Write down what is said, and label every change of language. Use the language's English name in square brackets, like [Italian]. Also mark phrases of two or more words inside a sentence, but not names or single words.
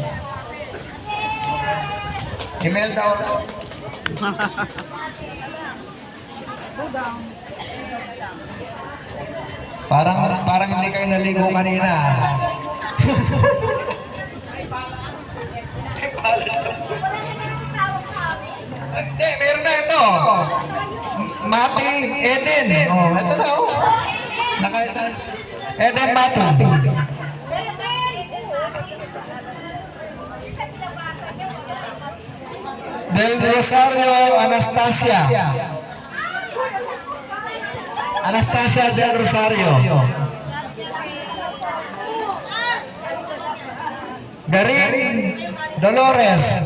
[Filipino] Imelda Parang hindi kayo naligo kanina. Hindi, meron na ito. Mati Eden. Oh, ito na oh. Nakaisa. Eden Mati. Del Rosario Anastasia. Anastasia del Rosario. Darin Dolores.